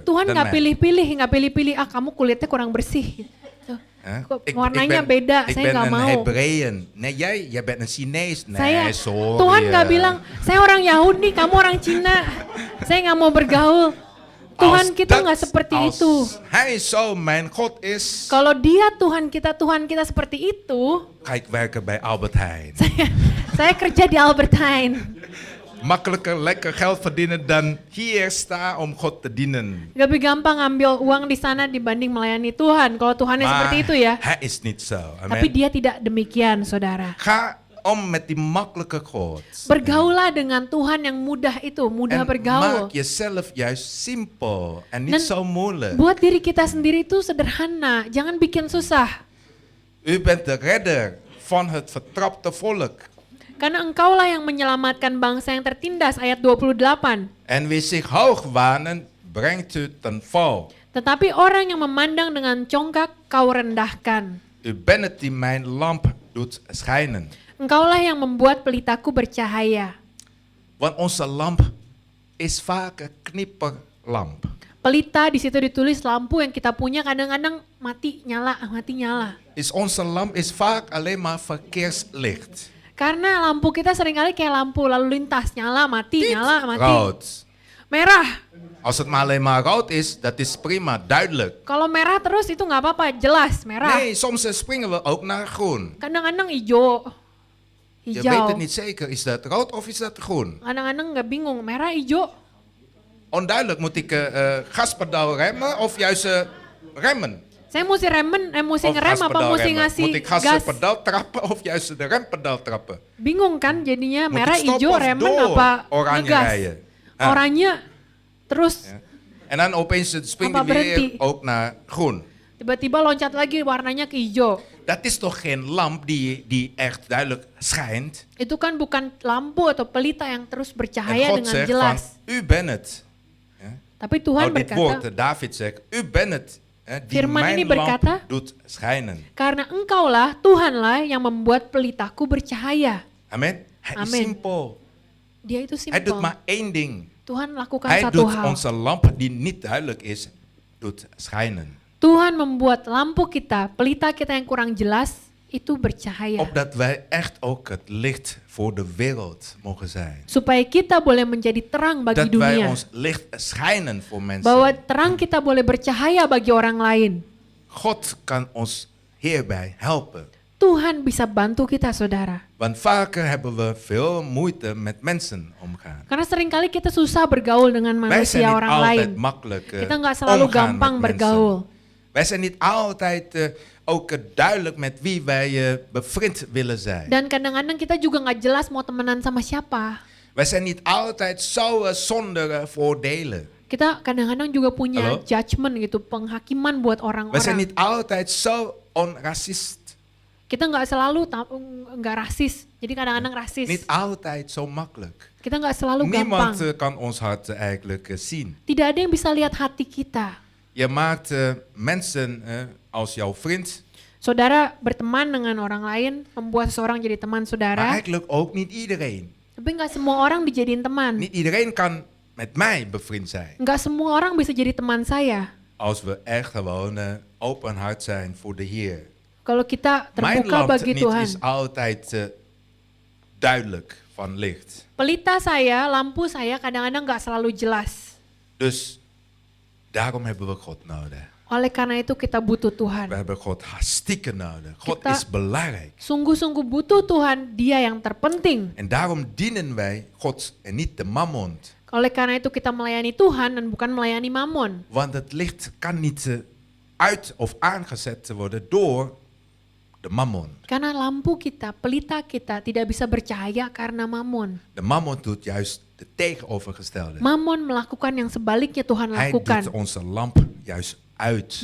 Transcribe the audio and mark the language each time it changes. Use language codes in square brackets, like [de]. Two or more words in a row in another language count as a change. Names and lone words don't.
[id] Tuhan dan nggak [nl] mij. [id] pilih-pilih, kamu kulitnya kurang bersih. Tuh. [nl] Hè? [id] Kok warnanya beda, [nl] ik [id] saya [nl] ben [id] nggak [nl] een [id] mau. [nl] Hebreeën. Nee, jij bent een Chinees. Nee, [id] Saya, [nl] sorry. [id] Tuhan nggak bilang, saya orang Yahudi, kamu orang Cina. Saya nggak mau bergaul. Tuhan kita nggak seperti itu. [nl] Hij zo mijn God is, [id] Kalau dia Tuhan kita seperti itu, [nl] ga ik werken bij Albert Heijn. [id] saya kerja di Albert Heijn. [nl] Makkelijker, lekker geld verdienen dan hier staan om God te dienen. [id] Lebih gampang ambil uang di sana dibanding melayani Tuhan. Kalau Tuhannya seperti itu ya. [nl] hij is niet zo. [id] Tapi Amen. dia tidak demikian, saudara. [nl] Ga om met die makkelijke God. [id] Bergaulah dengan Tuhan yang mudah itu, mudah [nl] En [id] bergaul. [nl] maak jezelf juist simpel en [id] Dan [nl] niet zo moeilijk. [id] buat diri kita sendiri itu sederhana, jangan bikin susah. [nl] U bent de redder van het vertrapte volk. [id] Karena engkaulah yang menyelamatkan bangsa yang tertindas, ayat 28. [nl] En wie zich hoog wanen, brengt u ten val. [id] Tetapi orang yang memandang dengan congkak, kau rendahkan. [nl] U bent het die mijn lamp doet schijnen. [id] Engkaulah yang membuat pelitaku bercahaya. [nl] Want onze lamp is vaak een knipperlamp. [id] Pelita di situ ditulis lampu yang kita punya kadang-kadang mati nyala. [nl] Onze lamp is vaak alleen maar verkeerslicht. [id] Karena lampu kita seringkali kayak lampu lalu lintas, nyala, mati, nyala, mati. [nl] Rood. [id] Merah. [nl] Als het maar alleen maar rood is, dat is prima, duidelijk. [id] Kalau merah terus itu nggak apa-apa, jelas merah. [nl] Nee, soms springen we ook naar groen. [id] Kadang-kadang hijau. [nl] Je weet het niet zeker, is dat rood of is dat groen? [id] Kadang-kadang nggak bingung, merah, hijau. [nl] Onduidelijk, moet ik gaspedaal remmen of juist remmen? [id] Saya mesti [nl] Of [id] ngerem apa [nl] gaspedaal [id] mesti [nl] remmen? [id] ngasih [nl] Moet ik [id] gas? [nl] gaspedaal trappen of juist de rempedaal trappen? [id] Bingung kan jadinya [nl] Moet [id] merah, [nl] ik stoppen [id] hijau, [nl] of [id] remen [nl] door [id] apa [nl] oranje [id] ngegas. [nl] rijden? Ah. [id] Oranye terus [nl] Ja. En dan opeens springt [id] Apa [nl] hij [id] berhenti? [nl] weer ook naar groen. [id] tiba-tiba loncat lagi warnanya ke hijau. [nl] Dat is toch geen lamp die echt duidelijk schijnt? [id] Itu kan bukan lampu atau pelita yang terus [nl] En [id] bercahaya [nl] God [id] dengan [nl] zegt [id] jelas. [nl] van, u bent het. [id] Tapi Tuhan [nl] Dit woord, [id] berkata, [nl] David zegt, u bent het. Die [id] Firman ini [nl] mijn [id] berkata, [nl] lamp doet schijnen. [id] karena engkaulah Tuhanlah yang membuat pelitaku bercahaya. [nl] Amen. Hij is [id] Amen. [nl] simpel. [id] Dia itu [nl] Hij doet [id] simpel. [nl] maar één ding. [id] Tuhan lakukan [nl] Hij [id] satu [nl] doet [id] hal. [nl] onze lamp die niet duidelijk is, doet schijnen. [id] Tuhan membuat lampu kita, pelita kita yang kurang jelas, itu bercahaya. [nl] Opdat wij echt ook het licht voor de wereld mogen zijn. [id] Supaya kita boleh menjadi terang bagi [nl] Dat wij [id] dunia. [nl] ons licht schijnen voor [id] Bahwa [nl] mensen. [id] terang kita boleh bercahaya bagi orang lain. [nl] God kan ons hierbij helpen. [id] Tuhan bisa bantu kita, saudara. [nl] Want vaker hebben we veel moeite met mensen omgaan. [id] Karena seringkali kita susah bergaul dengan [nl] Wij zijn [id] manusia [nl] niet [id] orang lain. [nl] altijd makkelijk [id] Kita nggak selalu [nl] omgaan [id] gampang [nl] met [id] bergaul. [nl] mensen. Wij zijn niet altijd ook duidelijk met wie wij bevriend willen zijn. [id] Dan kadang-kadang kita juga nggak jelas mau temenan sama siapa. [nl] Wij zijn niet altijd zo zonder voordelen. [id] Kita kadang-kadang juga punya Halo? judgement gitu, penghakiman buat [nl] Wij zijn [id] orang-orang. [nl] niet altijd zo onracist. [id] Kita nggak selalu nggak rasis. Jadi kadang-kadang rasis. [nl] Niet altijd zo makkelijk. [id] Kita nggak selalu gampang. [nl] Niemand kan ons hart eigenlijk zien. [id] Tidak ada yang bisa lihat hati kita. [nl] Je maakt mensen als jouw vriend, [id] Saudara berteman dengan orang lain, membuat seseorang jadi teman [nl] maar [id] saudara. [nl] eigenlijk ook niet iedereen. [id] Tapi nggak semua orang dijadiin teman. [nl] Niet iedereen kan met mij bevriend zijn. [id] Nggak semua orang bisa jadi teman saya. [nl] Als we echt gewoon open hart zijn voor de Heer. [id] Kalau kita [nl] Mijn [id] terbuka [nl] lamp [id] bagi [nl] niet [id] Tuhan. [nl] is altijd duidelijk van licht. [id] Pelita saya, lampu saya kadang-kadang nggak selalu jelas. [nl] Dus daarom hebben we God nodig. [id] Oleh karena itu kita butuh [nl] We [id] Tuhan. [nl] hebben God hartstikke nodig. God [id] Kita- [nl] is belangrijk. [id] Sungguh-sungguh butuh Tuhan, Dia yang terpenting. [nl] En daarom dienen wij God en niet de mammon. [id] Oleh karena itu kita melayani Tuhan dan bukan melayani Mamon. [nl] Want het licht kan niet uit of aangezet worden door de mammon. [id] Karena lampu kita, pelita kita tidak bisa bercahaya karena Mamon. [nl] De mammon doet juist de tegenovergestelde. [id] Mamon melakukan yang sebaliknya Tuhan [nl] Hij [id] lakukan. [nl] doet onze lamp juist uit.